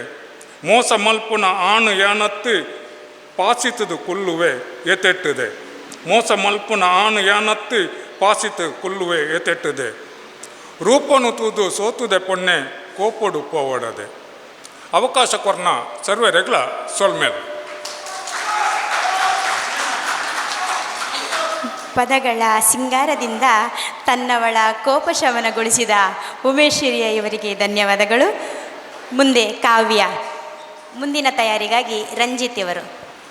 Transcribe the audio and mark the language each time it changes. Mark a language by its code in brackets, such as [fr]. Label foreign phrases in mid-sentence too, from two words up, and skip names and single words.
[tcy] ಮೋಸ ಮಲ್ಪುನ ಆಣು ಯಾನತ್ತು ಪಾಸಿತದು ಕುಲ್ಲುವೆ ಎತೆಟ್ಟುದೆ. ಮೋಸ ಮಲ್ಪುನ ಆಣು ಯಾನತ್ತು ಪಾಸಿತು ಕುಲ್ಲುವೆ ಎತೆಟ್ಟುದೆ. ರೂಪನು ತೂದು ಸೋತುದೆ ಪೊನ್ನೆ ಕೋಪೊಡು ಪೋವಡದೆ. ಅವಕಾಶ ಕೊರ್ನ ಸರ್ವರೆಗ್ಲ ಸೊಲ್ಮೇಲು. [kn] ಪದಗಳ ಸಿಂಗಾರದಿಂದ ತನ್ನವಳ ಕೋಪಶಮನಗೊಳಿಸಿದ ಉಮೇಶ್ ಹಿರಿಯ ಇವರಿಗೆ ಧನ್ಯವಾದಗಳು. ಮುಂದೆ ಕಾವ್ಯ. ಮುಂದಿನ ತಯಾರಿಗಾಗಿ ರಂಜಿತ್ ಇವರು.